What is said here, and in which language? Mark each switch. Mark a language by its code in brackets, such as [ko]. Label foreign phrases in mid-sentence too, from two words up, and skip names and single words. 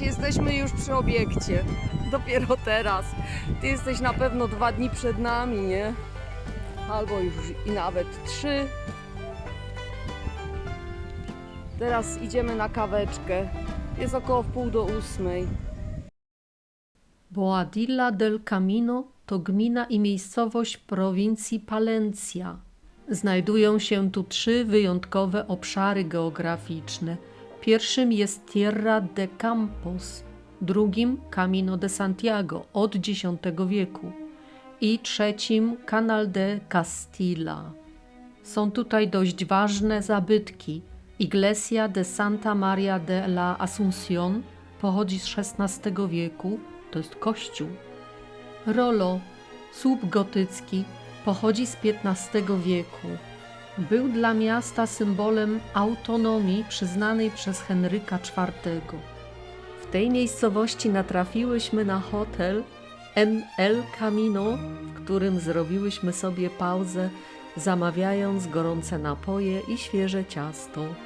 [pl] Jesteśmy już przy obiekcie. Dopiero teraz. Ty jesteś na pewno 2 dni przed nami, nie? Albo już i nawet 3. Teraz idziemy na kaweczkę. Jest około 7:30. Boadilla del Camino to gmina i miejscowość prowincji Palencia. Znajdują się tu 3 wyjątkowe obszary geograficzne. Pierwszym jest Tierra de Campos, drugim Camino de Santiago od X wieku i trzecim Canal de Castilla. Są tutaj dość ważne zabytki. Iglesia de Santa Maria de la Asunción pochodzi z XVI wieku, to jest kościół. Rolo, słup gotycki, pochodzi z XV wieku. Był dla miasta symbolem autonomii przyznanej przez Henryka IV. W tej miejscowości natrafiłyśmy na hotel El Camino, w którym zrobiłyśmy sobie pauzę, zamawiając gorące napoje i świeże ciasto.